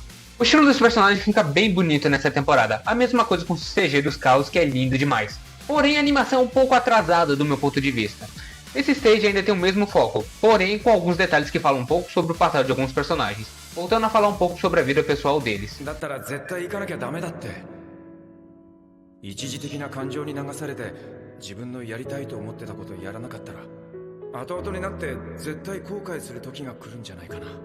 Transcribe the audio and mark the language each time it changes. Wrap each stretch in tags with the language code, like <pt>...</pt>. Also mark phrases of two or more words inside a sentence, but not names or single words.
<pt>O estilo dos personagens fica bem bonito nessa temporada, a mesma coisa com o CG dos carros que é lindo demais. Porém a animação é um pouco atrasada do meu ponto de vista. Esse stage ainda tem o mesmo foco, porém com alguns detalhes que falam um pouco sobre o passado de alguns personagens, voltando a falar um pouco sobre a vida pessoal deles.</pt> <ja>一時的な感情に流されて自分のやりたいと思ってたことをやらなかったら後々になって絶対後悔する時が来るんじゃないかな。</ja>